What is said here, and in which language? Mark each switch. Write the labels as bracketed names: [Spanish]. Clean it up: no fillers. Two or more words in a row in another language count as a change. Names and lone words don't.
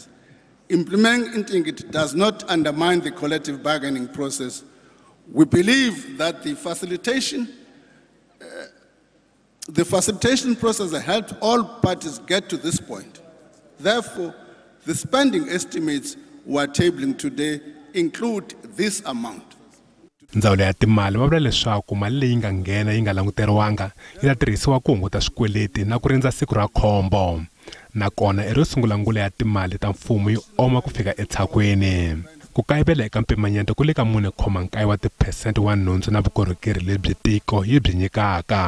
[English] Implementing it does not undermine the collective bargaining process. We believe that the facilitation process has helped all parties get to this point. Therefore, the spending estimates we are tabling today include this amount. [Tsonga] Ndzawulo ya timali va vula leswaku mali leyi nga nghena yi nga languteriwanga yi ta tirhisiwa ku hunguta swikweleti na ku rindza siku ra khombo. Nakona ero sungula ngulo ya timali ta mfumo yi oma ku fika etshakweni. Ku kayivela eka mpimanyeto ku le ka 4.9 wa tiphesente wa nhundzu na vukorhokeri lebyi tiko yi byi nyikaka.